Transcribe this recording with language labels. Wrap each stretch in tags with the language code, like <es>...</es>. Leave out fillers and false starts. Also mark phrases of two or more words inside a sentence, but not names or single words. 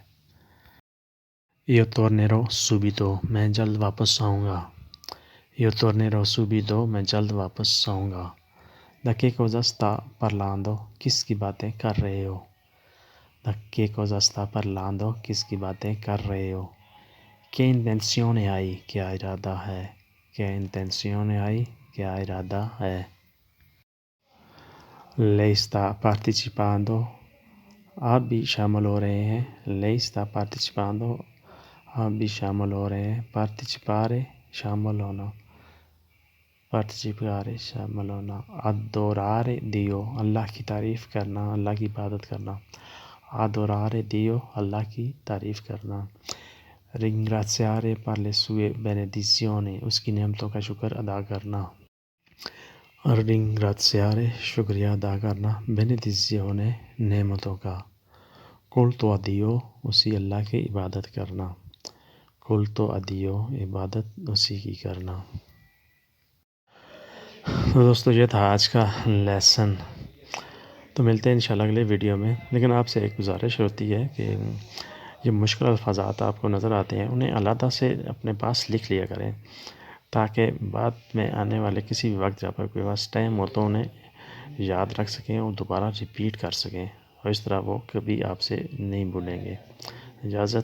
<it>io tornerò subito،</it> <ur>میں جلد واپس آؤں گا.</ur> <it>io tornerò subito،</it> <ur>میں جلد واپس آؤں گا.</ur> <it>da che cosa sta parlando،</it> <ur>کس کی باتیں کر رہے ہو.</ur> <it>da che cosa sta parlando،</it> <ur>کس کی باتیں کر رہے ہو.</ur> <it>che intenzione hai،</it> <ur>کیا ارادہ ہے.</ur> <it>che intenzione hai،</it> <ur>کیا ارادہ ہے.</ur> <it>lei sta partecipando،</it> <ur>آپ بھی شامل ہو رہے ہیں.</ur> <it>lei sta partecipando،</it> <ur>آپ بھی شامل ہو رہے ہیں. partecipare شامل ہونا. partecipare شامل ہونا.</ur> <it>adorare Dio،</it> <ur>اللہ کی تعریف کرنا، اللہ کی عبادت کرنا.</ur> <it>adorare Dio،</it> <ur>اللہ کی تعریف کرنا.</ur> <it>ringraziare per le sue benedizioni،</it> <ur>اس کی نعمتوں کا شکر ادا کرنا. ringraziare شکریہ ادا کرنا. benedizione نعمتوں کا.</ur> <it>culto a Dio،</it> <ur>اسی اللہ کی عبادت کرنا.</ur> <it>culto a Dio</it> <ur>عبادت اسی کی کرنا. دوستو یہ تھا آج کا لیسن. تو ملتے ہیں انشاءاللہ اگلے ویڈیو میں. لیکن آپ سے ایک گزارش ہوتی ہے کہ یہ مشکل الفاظات آپ کو نظر آتے ہیں، انہیں علیحدہ سے اپنے پاس لکھ لیا کریں، تاکہ بعد میں آنے والے کسی بھی وقت جب کوئی</ur> <en>pass time</en> <ur>ہو تو انہیں یاد رکھ سکیں اور دوبارہ ریپیٹ کر سکیں، اور اس طرح وہ کبھی آپ سے نہیں بھولیں گے.</ur>